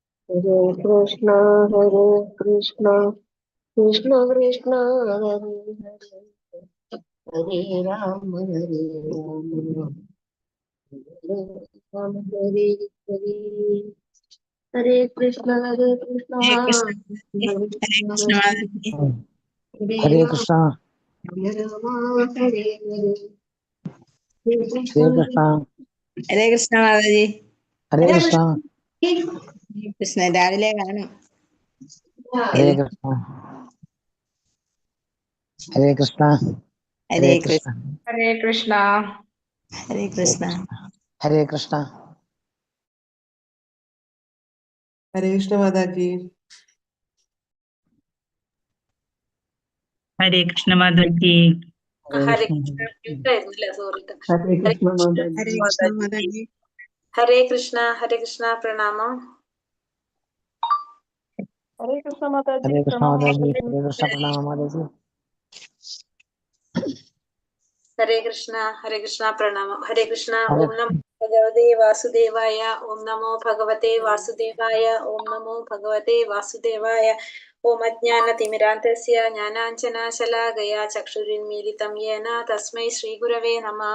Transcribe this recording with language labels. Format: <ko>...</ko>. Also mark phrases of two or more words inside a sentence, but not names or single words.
<sa>Hare Krishna, Krishna Krishna, Hare Hare, Hare Rama, Hare Rama, Hare Hare, Hare Krishna, Krishna Hare Krishna. Hare Krishna. Hare Krishna. Rama, Hare Hare, Hare Krishna, Hare Krishna.</sa> <ml>Hare Krishna മാതാജി. Hare Krishna. കൃഷ്ണ രാവിലെ കാണും. Hare Krishna. Hare Krishna. ഹരേ കൃഷ്ണ. ഹരേ കൃഷ്ണ. ഹരേ കൃഷ്ണ. Hare Krishna. ഹരേ കൃഷ്ണ മാതാജി. ഹരേ കൃഷ്ണ മാതാജി. ഹരേ കൃഷ്ണ സോറി. ഹരേ കൃഷ്ണ മാതാജി. ഹരേ കൃഷ്ണ മാതാജി. ഹരേ കൃഷ്ണ. ഹരേ കൃഷ്ണ. പ്രണാമം. ഹരേ കൃഷ്ണ മാതാജി. Hare Krishna Mataji. Hare Krishna Pranam Mataji. ഹരേ കൃഷ്ണ. ഹരേ കൃഷ്ണ. പ്രണാമം. ഹരേ കൃഷ്ണ. ഹരേ</ml> <sa>ഓം നമോ ഭഗവതേ വാസുദേവായ. ഓം നമോ ഭഗവതേ വാസുദേവായ. ഓം നമോ ഭഗവതേ വാസുദേവായ. ഓം അജ്ഞാനതിമിരാന്തസ്യ ജ്ഞാനാഞ്ജനശലാകയാ ചക്ഷുരുന്മീലിതം യേന തസ്മൈ ശ്രീഗുരവേ നമഃ.</sa>